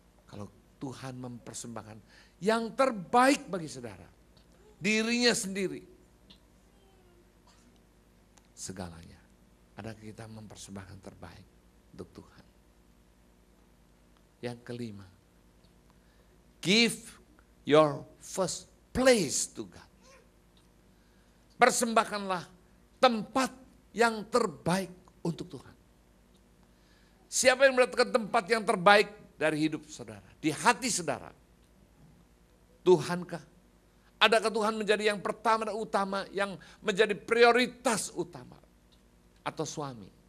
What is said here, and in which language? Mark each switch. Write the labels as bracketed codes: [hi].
[id] Kalau Tuhan mempersembahkan yang terbaik bagi saudara, dirinya sendiri, segalanya. Adakah kita mempersembahkan terbaik untuk Tuhan? Yang kelima, [en] give your first place to God. [id] Persembahkanlah tempat yang terbaik untuk Tuhan. Siapa yang mendapatkan tempat yang terbaik dari hidup saudara, di hati saudara? Tuhankah? Adakah Tuhan menjadi yang pertama dan utama, yang menjadi prioritas utama? Atau suami?